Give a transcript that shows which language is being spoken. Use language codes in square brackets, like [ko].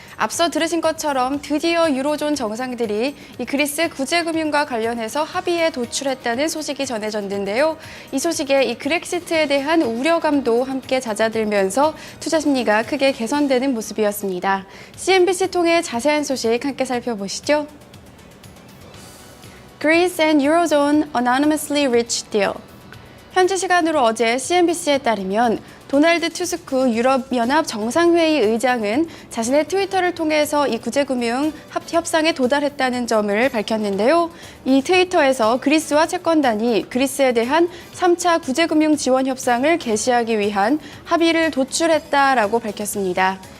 [ko] 앞서 들으신 것처럼 드디어 유로존 정상들이 이 그리스 구제금융과 관련해서 합의에 도출했다는 소식이 전해졌는데요. 이 소식에 이 그렉시트에 대한 우려감도 함께 잦아들면서 투자 심리가 크게 개선되는 모습이었습니다. CNBC 통해 자세한 소식 함께 살펴보시죠. [en] Greece and Eurozone anonymously reached deal. [ko] 현지 시간으로 어제 CNBC에 따르면 도널드 투스크 유럽연합 정상회의 의장은 자신의 트위터를 통해서 이 구제금융 협상에 도달했다는 점을 밝혔는데요. 이 트위터에서 그리스와 채권단이 그리스에 대한 3차 구제금융 지원 협상을 개시하기 위한 합의를 도출했다라고 밝혔습니다.